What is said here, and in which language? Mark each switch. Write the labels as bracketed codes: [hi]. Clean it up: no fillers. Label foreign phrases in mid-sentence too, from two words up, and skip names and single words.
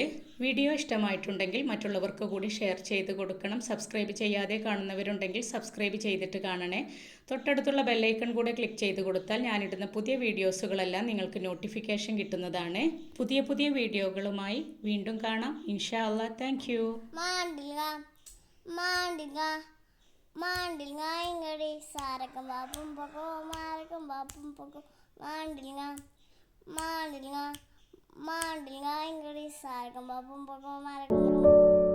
[ml] വീഡിയോ ഇഷ്ടമായിട്ടുണ്ടെങ്കിൽ മറ്റുള്ളവർക്ക് കൂടി ഷെയർ ചെയ്ത് കൊടുക്കണം. സബ്സ്ക്രൈബ് ചെയ്യാതെ കാണുന്നവരുണ്ടെങ്കിൽ സബ്സ്ക്രൈബ് ചെയ്തിട്ട് കാണണേ. തൊട്ടടുത്തുള്ള ബെല്ലൈക്കൺ കൂടെ ക്ലിക്ക് ചെയ്ത് കൊടുത്താൽ ഞാനിടുന്ന പുതിയ വീഡിയോസുകളെല്ലാം നിങ്ങൾക്ക് നോട്ടിഫിക്കേഷൻ കിട്ടുന്നതാണ്. പുതിയ പുതിയ വീഡിയോകളുമായി വീണ്ടും കാണാം. [ar] إن شاء الله. [en] thank you. Mandil nga ingari sarakam bapum poko marakam bapum poko mandil nga ingari sarakam bapum poko marakam